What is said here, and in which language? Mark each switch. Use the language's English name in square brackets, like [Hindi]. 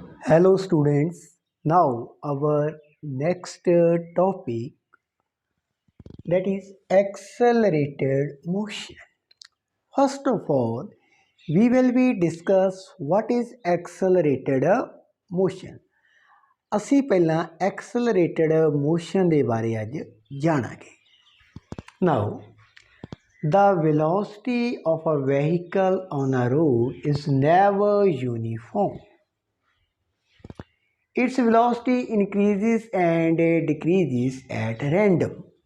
[English] Hello students, now our next topic, that is accelerated motion. First of all, we will be discuss what is accelerated motion. [Punjabi] ਅਸੀਂ ਪਹਿਲਾਂ accelerated motion ਦੇ ਬਾਰੇ ਅੱਜ ਜਾਣਾਂਗੇ. [English] Now, the velocity of a vehicle on a road is never uniform. Its velocity increases and decreases at random.